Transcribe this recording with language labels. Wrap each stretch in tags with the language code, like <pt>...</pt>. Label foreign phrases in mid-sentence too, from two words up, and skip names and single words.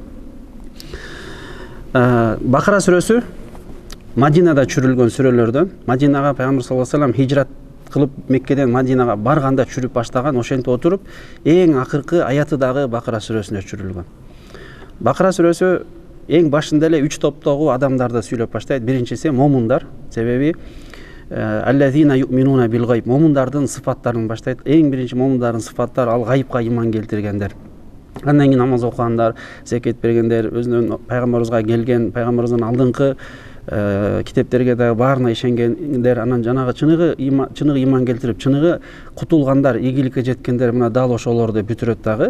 <ky>Бакара сүрөсү Мадинада чүрүлгөн сүрөлөрдөн. Мадинага пайгамбар</ky> <ar>صلى الله عليه وسلم</ar> <ky>хижрат кылып Меккеден Мадинага барганда чүрүп баштаган, ошентип отуруп эң акыркы аяты дагы Бакара сүрөсүндө чүрүлгөн. Бакара сүрөсү эң башында эле 3 топтогу адамдарды сүйлөп баштайт. Биринчиси момундар, себеби</ky> <ar>الذين يؤمنون بالغيب,</ar> <ky>момундардын сыфаттарын баштайт. Эң биринчи момундардын сыфаттары ал гайыпка иман келтиргендер. Андан кийин намаз окугандар, закет бергендер, өзүнүн пайгамбарыбызга келген, пайгамбарыбыздан алдыңкы китептерге дагы баарына ишенгендер, анан жанагы чыныгы иман келтирип, чыныгы кутулгандар, ийгиликке жеткендер, мына дал ошолорду бүтүрөт дагы.</ky>